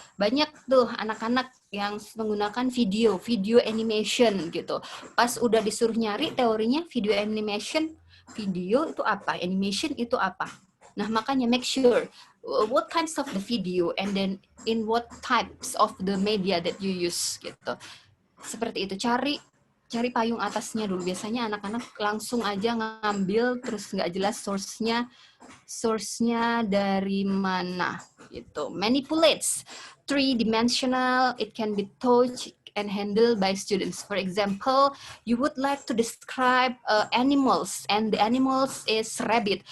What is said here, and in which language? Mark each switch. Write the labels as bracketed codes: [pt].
[id] Banyak tuh anak-anak yang menggunakan video animation gitu. Pas udah disuruh nyari teorinya video animation, video itu apa, animation itu apa. Nah, makanya [en] make sure what kinds of the video and then in what types of the media that you use gitu. [id] Seperti itu, cari payung atasnya dulu. Biasanya anak-anak langsung aja ngambil terus nggak jelas source-nya dari mana gitu. [en] Manipulates, 3-dimensional, it can be touched and handled by students. For example, you would like to describe animals, and the animals is rabbit.